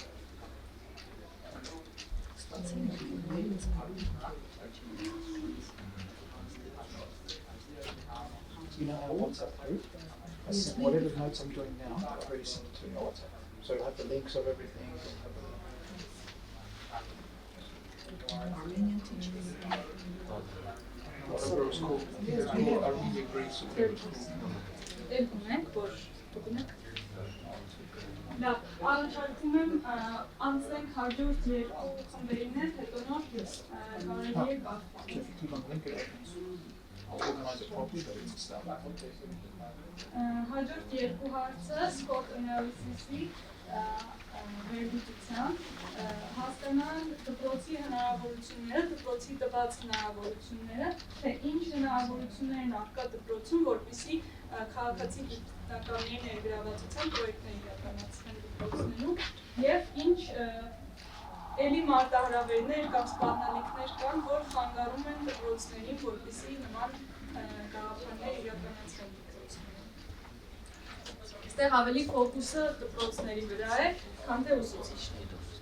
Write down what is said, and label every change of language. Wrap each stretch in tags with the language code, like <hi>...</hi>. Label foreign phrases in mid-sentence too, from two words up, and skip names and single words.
<en>You know our WhatsApp group? I sent whatever notes I'm doing now, I've already sent it to your WhatsApp. So it'll have the links of everything. It'll have Armenian teacher. whatever it's called. I think it's called Armenian Greece or whatever it's called.</en> <hy>Դեպք ունենք, որ գտնեք։ Լավ, առաջարկում եմ անցնենք հաջորդ երկու խմբերին, հետո նոր կարելի է կարգել։</hy> <en>If you click on the link, it opens. I'll organize it properly, but it's start.</en> <hy>Հաջորդ երկու հարցը</hy> <en>sport analysis-</en> <hy>ի վերլուծության հասկանան դպրոցի հնարավորությունները, դպրոցի տված հնարավորությունները, թե ինչ հնարավորություններ են առկա դպրոցում, որպեսզի քաղաքացի գիտնականների ներգրավվածության պրոյեկտներ իրականացնեն դպրոցներում եւ ինչ էլի մարտահրավերներ կամ սպառնալիքներ կան, որ խանգարում են դպրոցներին, որպեսզի նման գաղափարներ իրականացվեն դպրոցներում։ Այստեղ ավելի ֆոկուսը դպրոցների վրա է, քան թե ուսուցիչների։</hy>